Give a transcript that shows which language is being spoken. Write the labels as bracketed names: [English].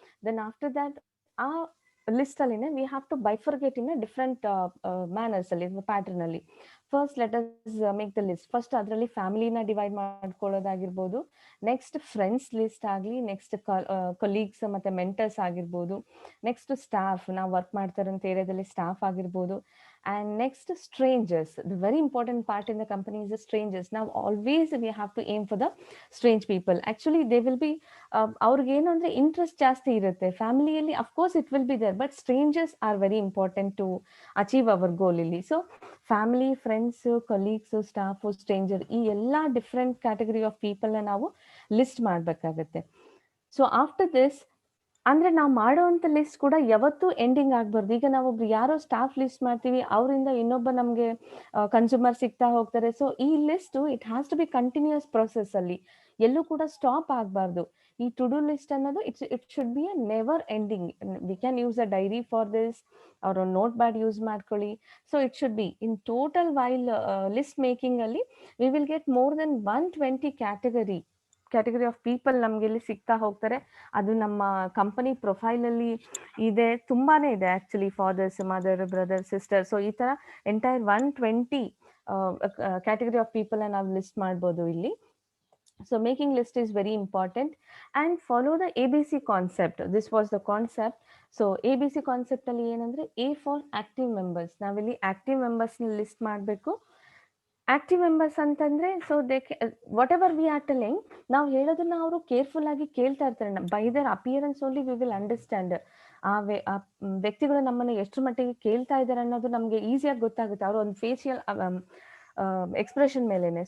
[English] Then after that ಆ list ಅಲ್ಲಿನೇ we have to bifurcate in different manners ಅಲ್ಲಿ, pattern ಅಲ್ಲಿ. First let us make the list. [Kannada] First ಅದರಲ್ಲಿ ಫ್ಯಾಮಿಲಿನ divide ಮಾಡ್ಕೊಳ್ಳೋದಾಗಿರ್ಬೋದು, next friends list ಆಗಲಿ, next colleagues ಮತ್ತೆ mentors ಆಗಿರ್ಬೋದು, next staff, ನಾವು work ಮಾಡ್ತಾರಂತ ಏರಿಯಾದಲ್ಲಿ ಸ್ಟಾಫ್ ಆಗಿರ್ಬೋದು, [English] and next strangers. The very important part in the company is the strangers. Now always we have to aim for the strange people. Actually they will be [Kannada] ಅವ್ರಿಗೆ ಏನು ಅಂದ್ರೆ interest ಜಾಸ್ತಿ ಇರುತ್ತೆ. [English] ಫ್ಯಾಮಿಲಿಯಲ್ಲಿ of course it will be there, but strangers are very important to achieve our goal ಇಲ್ಲಿ. [Kannada] So family, friends, colleagues, staff, stranger, ಈ ಎಲ್ಲ different category of ಪೀಪಲ್ನ ನಾವು ಲಿಸ್ಟ್ ಮಾಡಬೇಕಾಗತ್ತೆ. ಸೊ ಆಫ್ಟರ್ ದಿಸ್ ಅಂದ್ರೆ ನಾವು ಮಾಡೋವಂಥ ಲಿಸ್ಟ್ ಕೂಡ ಯಾವತ್ತೂ ಎಂಡಿಂಗ್ ಆಗ್ಬಾರ್ದು. ಈಗ ನಾವೊಬ್ರು ಯಾರೋ ಸ್ಟಾಫ್ ಲಿಸ್ಟ್ ಮಾಡ್ತೀವಿ, ಅವರಿಂದ ಇನ್ನೊಬ್ಬ ನಮಗೆ ಕನ್ಸ್ಯೂಮರ್ ಸಿಗ್ತಾ ಹೋಗ್ತಾರೆ. [English] so ಈ list it has to be continuous process ಅಲ್ಲಿ, [Kannada] ಎಲ್ಲೂ ಕೂಡ ಸ್ಟಾಪ್ ಆಗಬಾರ್ದು. [English] ಈ to do list ಅನ್ನೋದು it should be a never ending. We can use a diary for this, [Kannada] ಅವ್ರ ನೋಟ್ ಬ್ಯಾಡ್ ಯೂಸ್ ಮಾಡ್ಕೊಳ್ಳಿ. [English] so it should be in total while list making ಅಲ್ಲಿ we will get more then 120 category of people [Kannada] ನಮ್ಗೆ ಇಲ್ಲಿ ಸಿಗ್ತಾ ಹೋಗ್ತಾರೆ. ಅದು ನಮ್ಮ company profile ಅಲ್ಲಿ ಇದೆ, ತುಂಬಾನೇ ಇದೆ actually. Fathers, mother, brother, sister. So ಈ ತರ ಎಂಟೈರ್ 120 ಕ್ಯಾಟಗರಿ ಆಫ್ ಪೀಪಲ್ ನಾವು ಲಿಸ್ಟ್ ಮಾಡ್ಬೋದು ಇಲ್ಲಿ. [English] So making list is very important, and follow the ABC concept. This was the concept. So ABC concept [Kannada] ಅಲ್ಲಿ ಏನಂದ್ರೆ [English] A for active members. [Kannada] ನಾವಿಲ್ಲಿ active members ನ list ಮಾಡಬೇಕು. ಆಕ್ಟಿವ್ ಮೆಂಬರ್ಸ್ ಅಂತಂದ್ರೆ [English] so they whatever we are telling, [Kannada] ನಾವು ಹೇಳೋದನ್ನ ಅವರು careful ಆಗಿ ಕೇಳ್ತಾ ಇರ್ತಾರೆ. [English] by their appearance only we will understand [Kannada] ಆ ವ್ಯಕ್ತಿಗಳು ನಮ್ಮನ್ನು ಎಷ್ಟರ ಮಟ್ಟಿಗೆ ಕೇಳ್ತಾ ಇದ್ದಾರೆ ಅನ್ನೋದು ನಮಗೆ ಈಸಿಯಾಗಿ ಗೊತ್ತಾಗುತ್ತೆ ಅವ್ರ ಒಂದು ಫೇಶಿಯಲ್ ಎಕ್ಸ್ಪ್ರೆಷನ್ ಮೇಲೇನೆ.